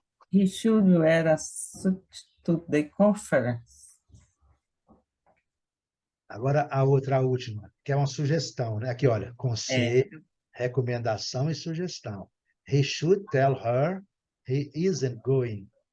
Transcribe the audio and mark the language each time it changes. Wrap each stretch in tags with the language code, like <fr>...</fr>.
<en>He should wear a suit to the conference.</en> <pt>Agora a última, que é uma sugestão, né? Aqui, olha, conselho, recomendação e sugestão.</pt> <en>He should tell her he isn't going.</en>